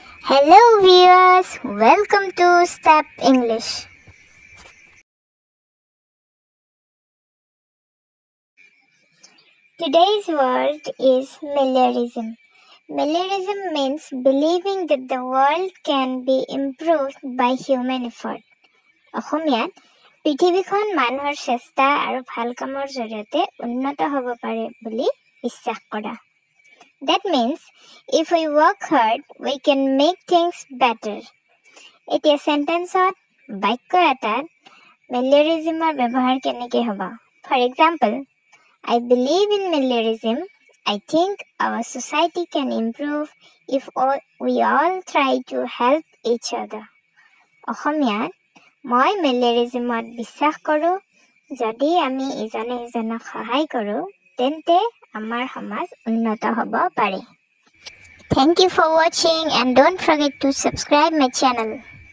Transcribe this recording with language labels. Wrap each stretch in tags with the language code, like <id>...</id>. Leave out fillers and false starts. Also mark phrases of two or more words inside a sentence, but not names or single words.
<en>Hello viewers, welcome to Step English. Today's word is Millerism. Millerism means believing that the world can be improved by human effort.</en> <as>অসমীয়াত পৃথিৱীখন মানুহৰ চেষ্টা আৰু ভাল কামৰ জৰিয়তে উন্নত হ'ব পাৰে বুলি বিশ্বাস কৰা।</as> <en>That means if we work hard, we can make things better.</en> <as>এতিয়া সেন্টেন্সত বাক্য এটাত মেলেৰিজমৰ ব্যৱহাৰ কেনেকৈ হ'ব?</as> <en>For example, I believe in Millerism. I think our society can improve if we all try to help each other.</en> <as>অসমীয়াত মই মেলেৰিজমত বিশ্বাস কৰোঁ। যদি আমি ইজনে সিজনক সহায় কৰোঁ তেন্তে আমাৰ সমাজ উন্নত হ'ব পাৰে।</as> <en>Thank you for watching and don't forget to subscribe my channel.</en>